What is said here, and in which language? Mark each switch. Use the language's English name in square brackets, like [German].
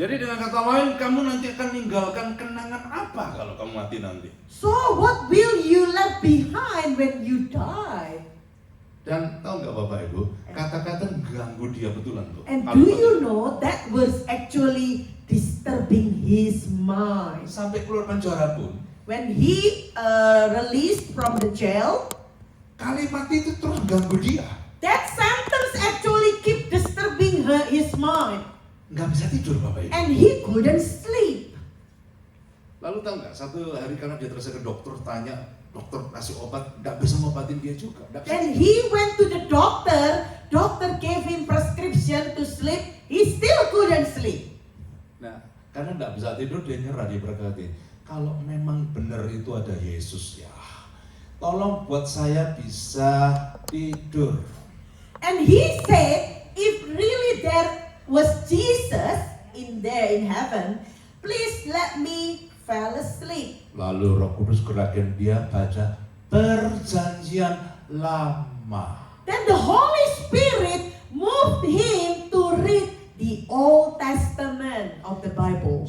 [Indonesian] Jadi dengan kata lain, kamu nanti akan meninggalkan kenangan apa kalau kamu mati nanti? [English] So what will you leave behind when you die? [Indonesian] Dan tahu nggak Bapak Ibu, kata-kata ganggu dia betulan tuh. [English] And do you know that was actually disturbing his mind? [Indonesian] Sampai keluar penjara pun, [English] When he released from the jail, [Indonesian] kalimat itu terus ganggu dia. [English] that sentence actually keep disturbing his mind, [Indonesian] Nggak bisa tidur Bapak Ibu. [English] and he couldn't sleep. [Indonesian] Lalu tahu nggak, satu hari karena dia terus ke dokter tanya, dokter kasih obat, nggak bisa ngobatin dia juga. Nggak bisa [English] Then [Indonesian] tidur. [English] he went to the doctor gave him prescription to sleep, he still couldn't sleep. [Indonesian] Nah, karena nggak bisa tidur dia nyerah, dia berkata, kalau memang benar itu ada Yesus ya, tolong buat saya bisa tidur. [English] And he said, if really there was Jesus in heaven, please let me fall asleep. [Indonesian] Lalu Roh Kudus gerakin dia baca Perjanjian Lama. [English] Then the Holy Spirit moved him to read the Old Testament of the Bible.